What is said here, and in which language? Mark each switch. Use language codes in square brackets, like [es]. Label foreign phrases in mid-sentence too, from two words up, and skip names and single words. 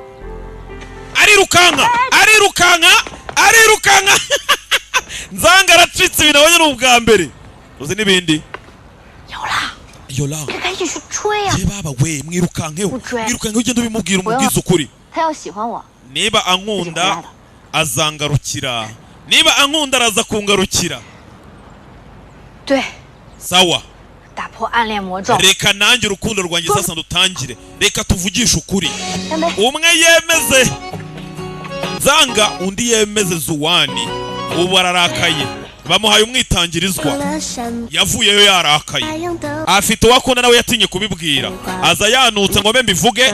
[rw] Arirukanka Nzanga aracitse ibintu abonye n'ubwa mbere uzi n'ibindi yola ye baba we mwirukanke ugenda ubimubwira umubwiza ukuri niba ankunda azangarukira niba ankunda araza kungarukira sawa [zh] 打破暗恋魔咒。 [rw] reka nanjye urukundo rwanjye sasa ndutangire, reka tuvugishe ukuri. Umwe yemeze Zanga, undi yemeze Zuwani. Ubu ararakaye, bamuhaye umwitangirizwa, yavuyeyo yarakaye, afite uwakunda nawe yatinye kubibwira, aza yanutse ngo mbe mbivuge.